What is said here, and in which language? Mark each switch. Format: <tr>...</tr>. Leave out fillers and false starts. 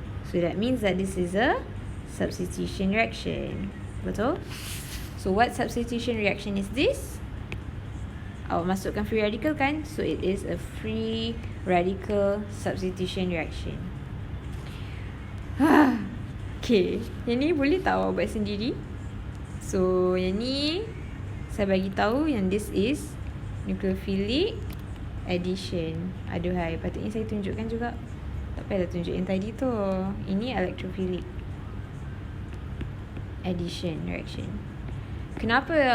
<en>So that means that this is a substitution reaction.</en> <ms>Betul?</ms> <en>So what substitution reaction is this?</en> <ms>Awak masukkan free radical kan?</ms> <en>So it is a free radical substitution reaction.</en> <ms>Okay, yang ni boleh tak awak buat sendiri? So yang ni saya bagi tahu yang</ms> <en>this is nucleophilic addition.</en> <ms>Aduhai, patutnya saya tunjukkan juga. Tak payah tunjuk yang tadi tu. Ini electrophilic addition reaction. Kenapa?</ms>